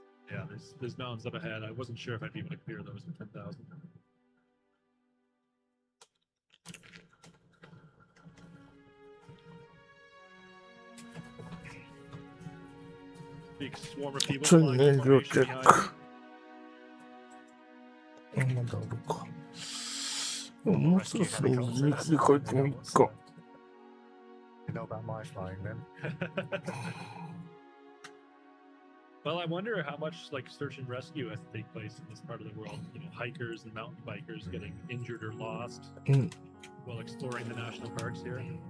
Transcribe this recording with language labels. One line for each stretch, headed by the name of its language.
English: Yeah, there's mountains up ahead. I wasn't sure if I'd be able to clear those in 10,000. Big swarm of people flying in formation behind me.
Japanese: まだあるか。でももうそろそろ右に切り替えてもいいか。
English: You know about my flying then? Well, I wonder how much like search and rescue has to take place in this part of the world. You know, hikers and mountain bikers getting injured or lost while exploring the national parks here.